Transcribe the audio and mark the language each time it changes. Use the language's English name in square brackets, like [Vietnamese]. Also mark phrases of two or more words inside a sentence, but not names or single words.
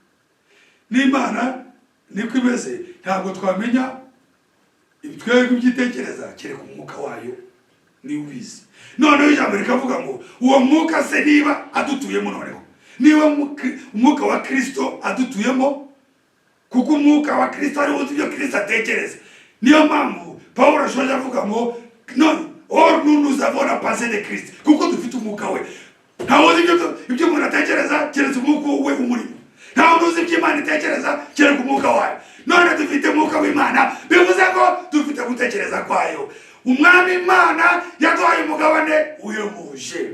[Kinyarwanda] N'Imana niko imeze, ntabwo twamenya twebwe ibyitekereza kereka umwuka wayo ni ubizi. Noneho ijambo rikavuga ngo uwo mwuka se niba adutuyemo, noneho niba umwuka wa Kristo adutuyemo, kuko umwuka wa Kristo ari uzi ibyo Kristo atekereza. Niyo mpamvu Pawulo ashoje avuga ngo [French] or nous avons la pensée de Christ, [Kinyarwanda] kuko dufite umwuka we. Ntawe uzi ibyo umuntu atekereza keretse umwuka we umurimo. Ntawe uzi ibyo Imana itekereza kereka umwuka wayo. None dufite umwuka w'Imana, bivuze ko dufite gutekereza kwayo. Umwami Imana yaduhaye umugabane uyobuje.